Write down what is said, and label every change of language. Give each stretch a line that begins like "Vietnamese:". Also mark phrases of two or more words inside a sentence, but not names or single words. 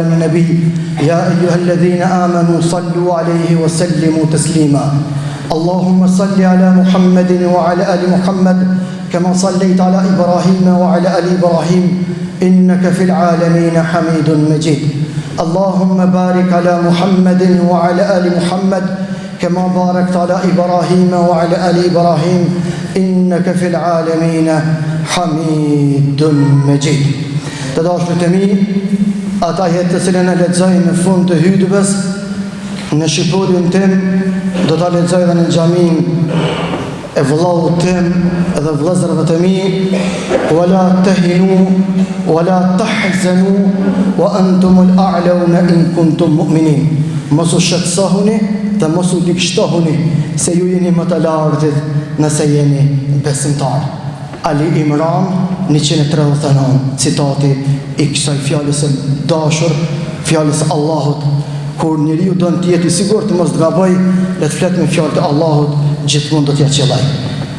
Arabic: النبي يا أيها الذين آمنوا صلوا عليه وسلموا تسليما اللهم صل على محمد وعلى آل محمد كما صليت على إبراهيم وعلى آل إبراهيم إنك في العالمين حميد مجيد اللهم بارك على محمد وعلى آل محمد كما باركت على إبراهيم وعلى آل إبراهيم إنك في العالمين حميد مجيد.
Albanian: Të dashur të mi, ata jetë të cilën e lexoj në fund të hutbes në shqiporin tim, do ta lexoj edhe në xhamin e vëllaut tim dhe vëllezërve të mi,
Arabic: ولا تهنوا ولا تحزنوا وأنتم الأعلون إن كنتم مؤمنين.
Albanian: Mos u shqetësohuni dhe mos u likshtohuni se ju jeni më të lartit nëse jeni besimtar. Ali Imran 139, citati i kësaj fjalës së dashur, fjalës së Allahut. Kur njeriu don të jetë i sigurt të mos gaboj, le të flet me fjalët e Allahut, gjithmonë do t'ia qellaj.